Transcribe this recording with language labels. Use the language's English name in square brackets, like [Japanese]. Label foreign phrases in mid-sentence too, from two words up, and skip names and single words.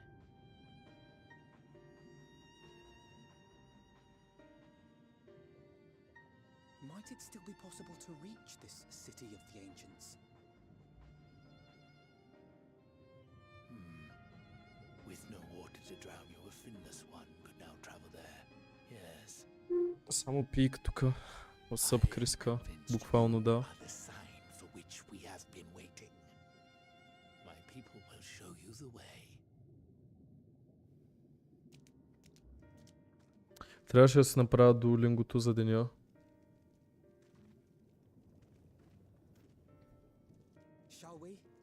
[English] Might it still be possible to reach this city of the ancients? With no water to drown you, a finless one could now travel there. Yes. [Bulgarian] Само пик тука. Осъб Криска. [English] Convinced [Bulgarian] Буквално [English] you [Bulgarian] да. [English] are the sign for which we have been waiting. My people will show you the way. [Bulgarian] Трябваше да се направя дуолингото за деня. [English] Shall we?